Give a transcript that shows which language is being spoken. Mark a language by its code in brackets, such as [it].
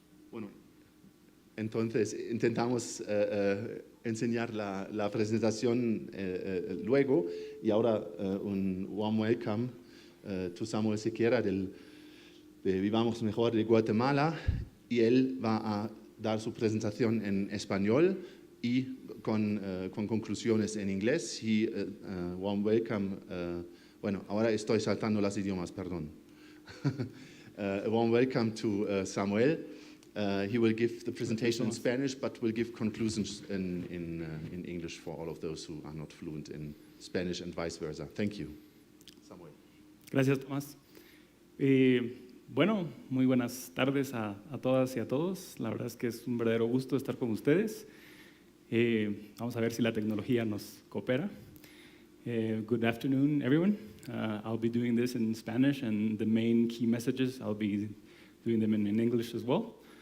[es] Bueno, entonces intentamos enseñar la presentación luego, y ahora un [en] warm welcome [es] to Samuel Sequeira de Vivamos Mejor de Guatemala, y él va a dar su presentación en español y con conclusiones en inglés. [en] Warm welcome, [es] bueno, ahora estoy saltando los idiomas, perdón. [en] Warm welcome to Samuel. He will give the presentation in Spanish, but will give conclusions in English for all of those who are not fluent in Spanish and vice versa. Thank you. Samuel. [es] Gracias, Tomás. Bueno, muy buenas tardes a todas y a todos. La verdad es que es un verdadero gusto estar con ustedes. Vamos a ver si la tecnología nos coopera. [en] Good afternoon, everyone. I'll be doing this in Spanish, and the main key messages, I'll be doing them in English as well.